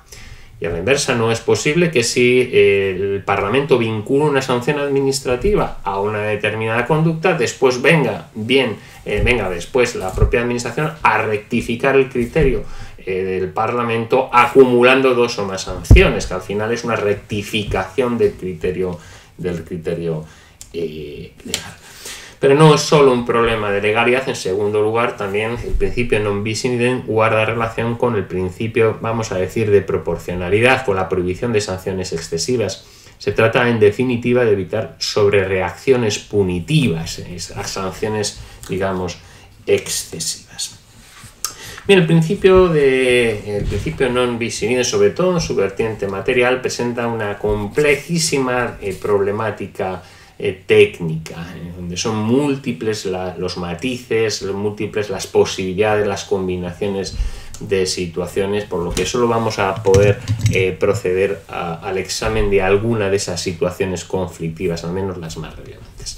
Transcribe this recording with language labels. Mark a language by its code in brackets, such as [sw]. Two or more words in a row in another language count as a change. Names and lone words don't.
[es] Y a la inversa, no es posible que si el Parlamento vincula una sanción administrativa a una determinada conducta, después venga después la propia Administración a rectificar el criterio del Parlamento acumulando dos o más sanciones, que al final es una rectificación del criterio legal. Pero no es solo un problema de legalidad. En segundo lugar, también el principio [la] non bis in idem [es] guarda relación con el principio, vamos a decir, de proporcionalidad, con la prohibición de sanciones excesivas. Se trata, en definitiva, de evitar sobrereacciones punitivas, las sanciones, digamos, excesivas. Bien, el principio [la] non bis in idem, [es] sobre todo en su vertiente material, presenta una complejísima problemática técnica, donde son múltiples los matices, múltiples las posibilidades, las combinaciones de situaciones, por lo que solo vamos a poder proceder al examen de alguna de esas situaciones conflictivas, al menos las más relevantes.